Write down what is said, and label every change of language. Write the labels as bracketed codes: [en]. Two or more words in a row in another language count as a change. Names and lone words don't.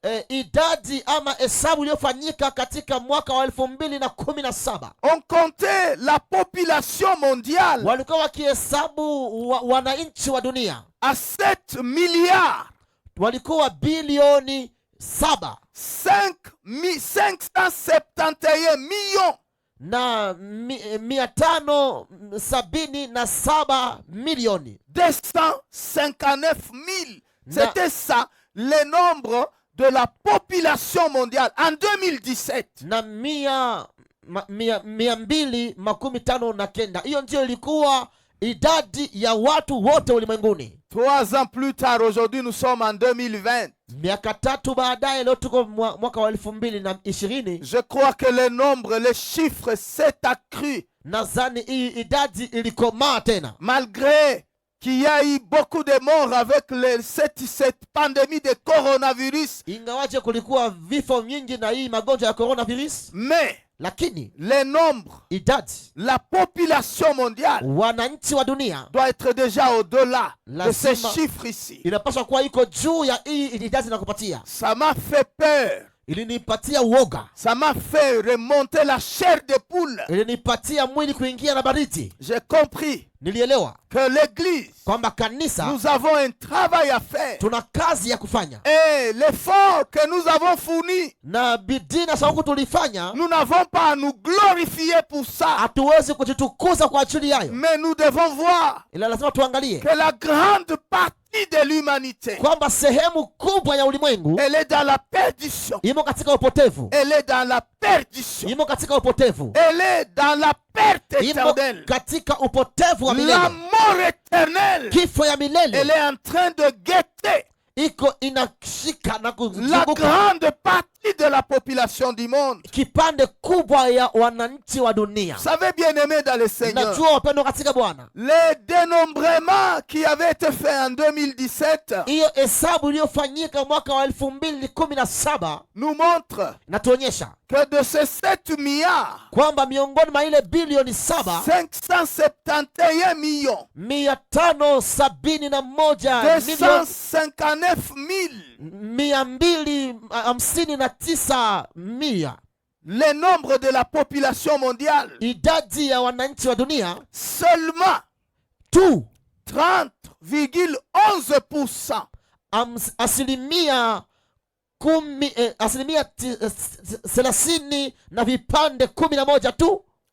[fr] On comptait la population mondiale à 7 milliards. 571 millions [sw] na 577 milioni [fr] 259 000. C'était ça le nombre de la population mondiale en 2017. [sw] na 259. Hiyo ndio ilikuwa idadi ya watu wote ulimwenguni. [fr] 3 ans plus tard, aujourd'hui nous sommes en 2020. [sw] Miaka 3 baadaye, leo tuko mwaka wa 2020. [fr] Je crois que le nombre, les chiffres s'est accru. [sw] Nadhani hii idadi ilikomaa tena. [fr] Malgré qu'il y a eu beaucoup de morts avec cette pandémie de coronavirus. [sw] Ingawaje kulikuwa vifo nyingi na hii magonjwa ya coronavirus. [fr] Mais [sw] lakini [fr] le nombre, la population mondiale [sw] wananchi wa dunia [fr] doit être déjà au-delà de ces chiffres ici. [sw] Inapaswa kuwa iko juu ya hii idadi nakupatia. [fr] Ça m'a fait peur. [sw] Ilinipatia uoga. [fr] Ça m'a fait remonter la chair de poule. [sw] Ilinipatia mwili kuingia na baridi. [fr] J'ai compris [sw] nilielewa [fr] que l'église, [sw] kwamba kanisa, [fr] nous avons un travail à faire. [sw] Tuna kazi ya kufanya. [fr] Et l'effort que nous avons fourni, [sw] na bidii na shauku tulifanya, [fr] nous n'avons pas à nous glorifier pour ça. [sw] Hatuwezi kujitukuza kwa ajili yayo. [fr] Mais nous devons voir [sw] ila lazima tuangalie [fr] que la grande partie de l'humanité, [sw] kwamba sehemu kubwa ya ulimwengu, [fr] elle est dans la perdition. [sw] Imo katika upotevu. [fr] Elle est dans la perdition. [sw] Imo katika upotevu. [fr] Elle est dans la perte éternelle. [sw] Imo katika upotevu wa milele. [fr] La mort éternelle, [sw] kifo ya milele, [fr] elle est en train de guetter [sw] iko inashika na [fr] la grande partie de la population du monde. [sw] Kipande kubwa ya wananchi wa dunia. [fr] Vous savez, bien-aimé dans le Seigneur, [sw] najua wapendwa katika Bwana, [fr] le dénombrement qui avait été fait en 2017, [sw] hiyo hesabu iliyofanyika mwaka wa 2017, [fr] nous montre [sw] natuonyesha [fr] que de ces 7 milliards, [sw] kwamba miongoni mwa ile bilioni 7, [fr] 571 millions, 571 259,000 le nombre de la population mondiale, [sw] idadi ya wananchi wa dunia, [fr] seulement [sw] tu 30,11%, asilimia 30 na vipande 11 tu,